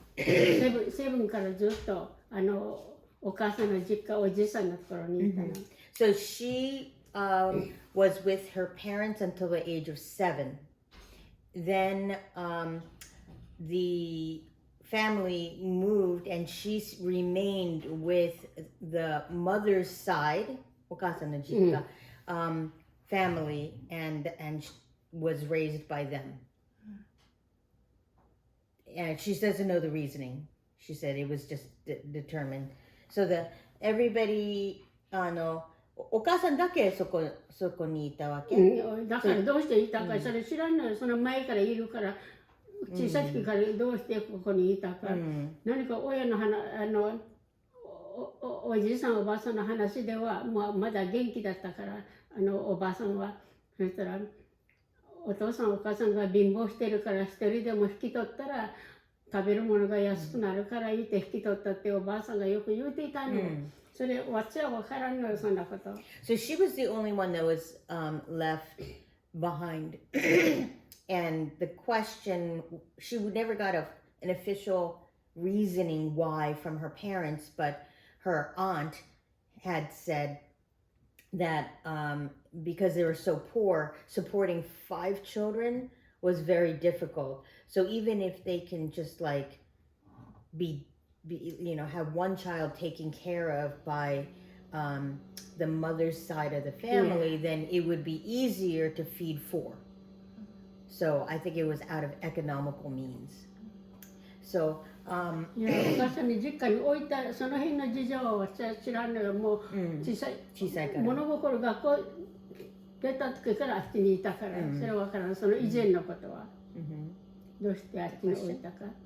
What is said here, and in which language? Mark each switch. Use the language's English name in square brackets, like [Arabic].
[Japanese] セブンからずっとお母さんの実家おじさんのところにいたの。 [English] So she was with her parents until the age of 7. Then the family moved and she remained with the mother's side, [Japanese] お母さんの実家、 [English] family and was raised by them. And she doesn't know the reasoning. She said it was just determined. So everybody, [Japanese] お母さんだけそこにいたわけ。だからどうしていたかそれ知らんのよ。その前からいるから小さい時からどうしてここにいたか。何か親のおじいさんおばあさんの話ではまだ元気だったからおばあさんはそしたらお父さんお母さんが貧乏してるから一人でも引き取ったら食べるものが安くなるから言って引き取ったっておばあさんがよく言うていたの。それ私は分からんのよそんなこと。 [English] So she was the only one that was left behind. And the question, she never got an official reasoning why from her parents, but her aunt had said that because they were so poor, supporting 5 children was very difficult. So even if they can just like be have one child taken care of by the mother's side of the family, then it would be easier to feed 4. So I think it was out of economical means. So [Japanese] いや、お母さんに実家に置いたその辺の事情は知らんのよ。もう小さいから物心学校出た時からあっちにいたから、それは分からん。その以前のことは、どうしてあっちに置いたか。